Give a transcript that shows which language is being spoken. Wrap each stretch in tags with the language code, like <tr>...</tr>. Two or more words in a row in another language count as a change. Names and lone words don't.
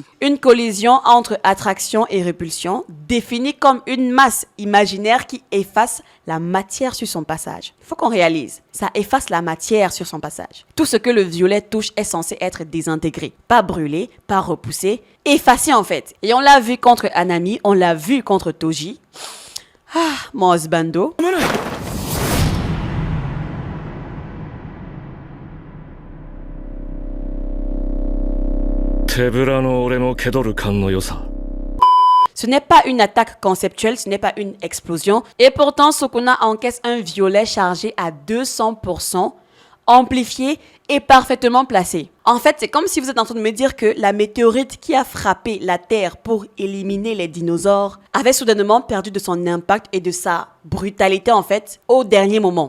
<fr>Une collision entre attraction et répulsion, définie comme une masse imaginaire qui efface la matière sur son passage. Il faut qu'on réalise, ça efface la matière sur son passage. Tout ce que le violet touche est censé être désintégré, pas brûlé, pas repoussé, effacé en fait. Et on l'a vu contre Anami, on l'a vu contre Toji. Ah, mon husbando.</fr> <ja>手ぶらの俺の気取る感の良さ。</ja> <fr>Ce n'est pas une attaque conceptuelle, ce n'est pas une explosion. Et pourtant, Sukuna encaisse un violet chargé à 200%, amplifié et parfaitement placé. En fait, c'est comme si vous êtes en train de me dire que la météorite qui a frappé la Terre pour éliminer les dinosaures avait soudainement perdu de son impact et de sa brutalité, en fait, au dernier moment.</fr>